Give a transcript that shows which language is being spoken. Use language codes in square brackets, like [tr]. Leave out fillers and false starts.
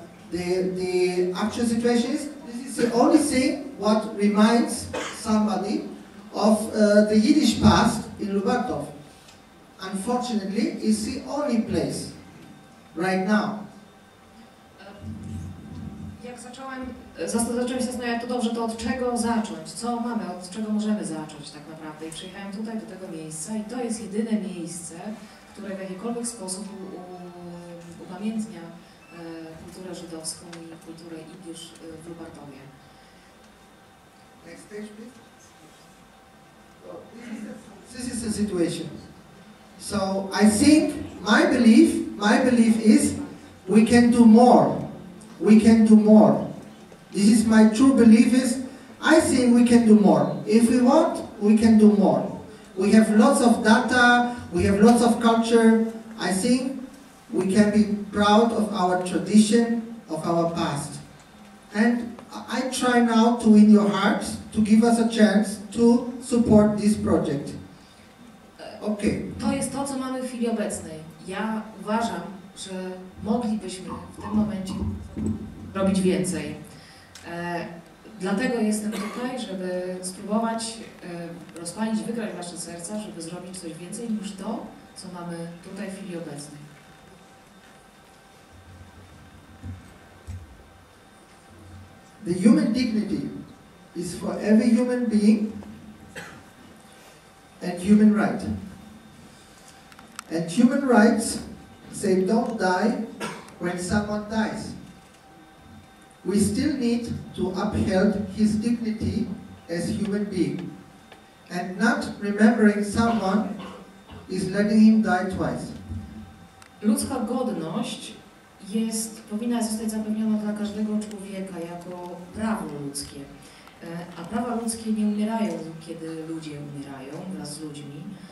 [en] The actual situation is this is the only thing what reminds somebody of the Yiddish past in Lubartów. Unfortunately, it's the only place right now. [pl] Jak zacząłem się zastanawiać, to dobrze, to od czego zacząć? Co mamy, od czego możemy zacząć tak naprawdę? I przyjechałem tutaj do tego miejsca i to jest jedyne miejsce, które w jakikolwiek sposób upamiętnia kulturę żydowską i kulturę idysz w Lubartowie. [en] Next page, please. This is the situation. So I think my belief is we can do more. We can do more. This is my true belief is I think we can do more. If we want, we can do more. We have lots of data, we have lots of culture. I think we can be proud of our tradition, of our past. And I try now to win your hearts, to give us a chance to support this project. Okay. [pl] To jest to, co mamy w chwili obecnej. Ja uważam, że moglibyśmy w tym momencie robić więcej. Dlatego jestem tutaj, żeby spróbować rozpalić, wygrać wasze serca, żeby zrobić coś więcej niż to, co mamy tutaj w chwili obecnej. [en] The human dignity is for every human being and human right. And human rights say don't die when someone dies. We still need to uphold his dignity as human being. And not remembering someone is letting him die twice. [pl] Ludzka godność powinna zostać zapewniona dla każdego człowieka jako prawo ludzkie. A prawa ludzkie nie umierają, kiedy ludzie umierają wraz z ludźmi.